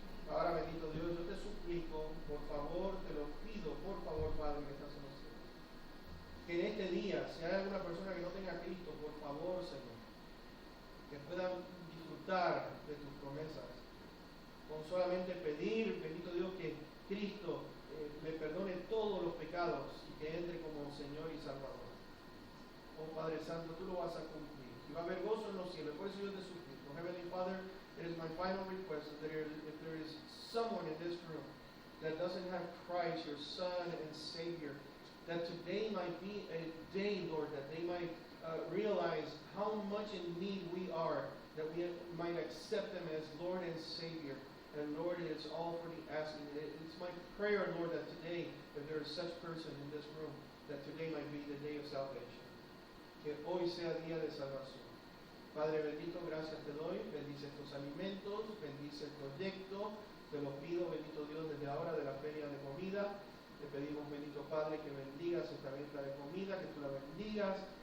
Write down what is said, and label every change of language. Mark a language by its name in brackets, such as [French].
[Spanish] Ahora, bendito Dios, yo te suplico, por favor, te lo pido, por favor, Padre, que estás en los cielos, que en este día, si hay alguna persona que no tenga a Cristo, por favor, Señor, que puedan disfrutar de tus promesas, con solamente pedir, bendito Dios, que Cristo le perdone todos los pecados y que entre como Señor y Salvador. Oh Padre Santo, tú lo vas a cumplir y va a haber gozo en los cielos. Por eso yo te suplico, [English] Heavenly Father, it is my final request that if there is someone in this room that doesn't have Christ, your Son and Savior, that today might be a day, Lord, that they might realize how much in need we are, that we might accept them as Lord and Savior. And Lord, it's all for the asking. It's my prayer, Lord, that today, if there is such person in this room, that today might be the day of salvation. [Spanish] Que hoy sea día de salvación. Padre bendito, gracias te doy. Bendice estos alimentos, bendice el proyecto. Te lo pido, bendito Dios, desde ahora de la feria de comida. Te pedimos, bendito Padre, que bendigas esta venta de comida, que tú la bendigas.